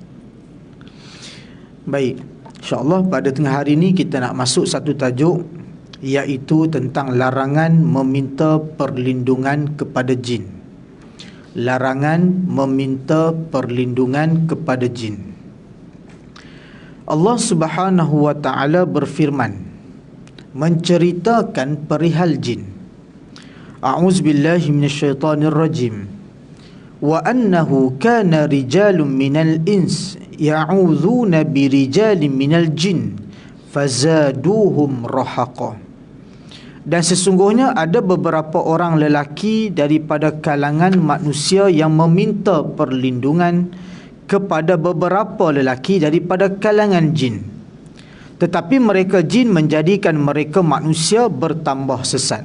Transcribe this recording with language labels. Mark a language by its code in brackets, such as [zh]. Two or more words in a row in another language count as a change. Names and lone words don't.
[ms] Baik, insya-Allah pada tengah hari ini kita nak masuk satu tajuk, iaitu tentang larangan meminta perlindungan kepada jin. Larangan meminta perlindungan kepada jin. Allah [ar] سبحانه وتعالى [ms] berfirman menceritakan perihal jin. [ar] أعوذ بالله من الشيطان الرجيم. وأنه كان رجال من الإنس يعوذون برجال من الجن فزادوهم رهقا. [ms] Dan sesungguhnya ada beberapa orang lelaki daripada kalangan manusia yang meminta perlindungan kepada beberapa lelaki daripada kalangan jin, tetapi mereka jin menjadikan mereka manusia bertambah sesat.